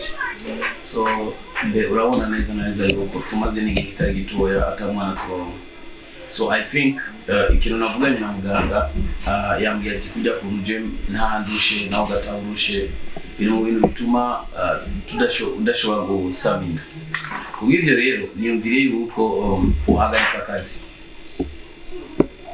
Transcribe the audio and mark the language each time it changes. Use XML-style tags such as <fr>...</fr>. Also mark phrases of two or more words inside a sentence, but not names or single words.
<rn>so mbe urabona neza yuko tumaze n'igihe kitari gitoya atamwana turongo</rn> <en>so I think</en> <rn>ikintu navuganye na muganga yambwiye ati kujya ku gym nta ndushe naho gatawurushe biri mu bintu bituma udashobora gusamina kubw'ivyo rero niyumvire yuko uhagarika akazi</rn>